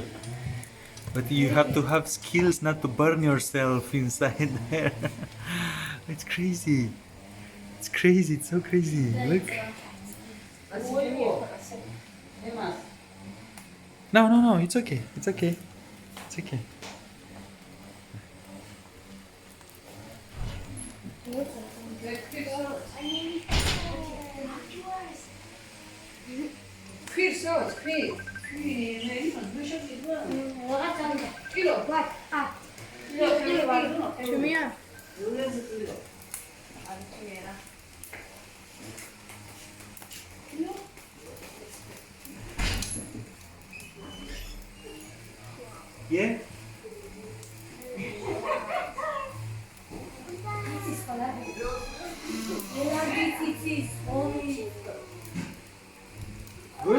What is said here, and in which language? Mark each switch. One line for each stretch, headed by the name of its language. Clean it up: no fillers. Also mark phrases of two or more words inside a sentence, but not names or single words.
English: But you have to have skills not to burn yourself inside there. It's crazy. It's crazy. It's so crazy. Look. No. It's okay. It's okay. It's okay. ქვირსო, ქვი.
Georgian: კილო. ჩემია.
English: Yeah. Good?